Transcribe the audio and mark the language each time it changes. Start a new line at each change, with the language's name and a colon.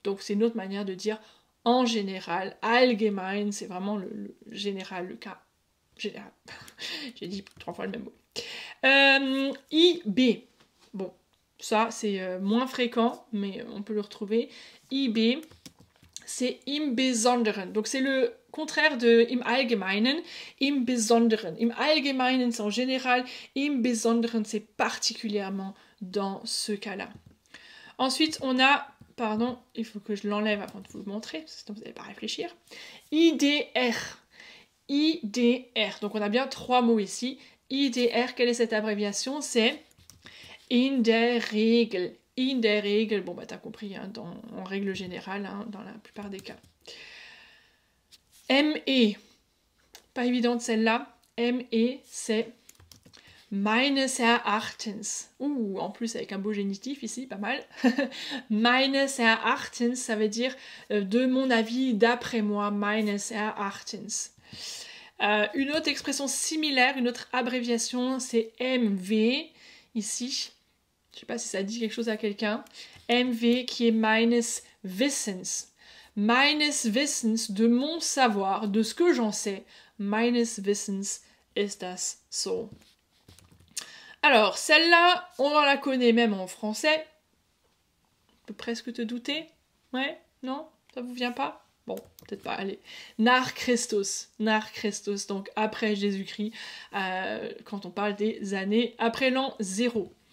French: Donc c'est une autre manière de dire en général. Allgemein, c'est vraiment le général, le cas général. J'ai dit 3 fois le même mot. IB. Bon, ça c'est moins fréquent, mais on peut le retrouver. IB, c'est
German: im Besonderen.
French: Donc c'est le contraire de
German: im Allgemeinen, im Besonderen. Im Allgemeinen,
French: c'est en général.
German: Im Besonderen,
French: c'est particulièrement dans ce cas-là. Ensuite, on a, pardon, il faut que je l'enlève avant de vous le montrer, sinon vous n'allez pas réfléchir. IDR. IDR. Donc on a bien 3 mots ici. IDR, quelle est cette abréviation? C'est
German: in der Regel. In der Regel,
French: bon bah t'as compris, hein, en règle générale, hein, dans la plupart des cas. ME. Pas évidente celle-là. ME, c'est
German: Meines Erachtens.
French: En plus avec un beau génitif ici, pas mal.
German: Meines Erachtens,
French: ça veut dire de mon avis, d'après moi,
German: meines Erachtens.
French: Une autre expression similaire, une autre abréviation, c'est MV, ici. Je ne sais pas si ça dit quelque chose à quelqu'un. MV qui est
German: meines Wissens. Meines Wissens,
French: de mon savoir, de ce que j'en sais.
German: Meines Wissens ist das so.
French: Alors, celle-là, on la connaît même en français. Tu peux presque te douter. Ouais? Non? Ça vous vient pas? Bon, peut-être pas, allez.
German: Nach Christus,
French: donc après Jésus-Christ, quand on parle des années après l'an 0.